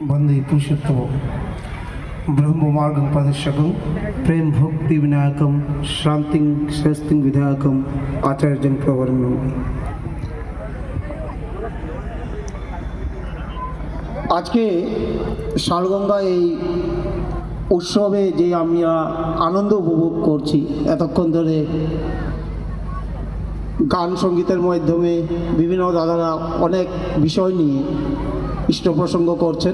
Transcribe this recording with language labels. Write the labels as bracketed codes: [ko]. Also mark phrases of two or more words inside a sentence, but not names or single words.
[sa] वंदे पुरुषोत्तम ब्रह्ममार्गं प्रदर्शकं प्रेम भक्ति विनायकं शांतिं स्वस्तिं विधायकं आचार्यं प्रवर्णम्। [bn] আজকে শালগঙ্গা এই উৎসবে যে আমরা আনন্দ উপভোগ করছি, এতক্ষণ ধরে গান সঙ্গীতের মাধ্যমে বিভিন্ন দাদারা অনেক বিষয় নিয়ে ইষ্ট প্রসঙ্গ করছেন।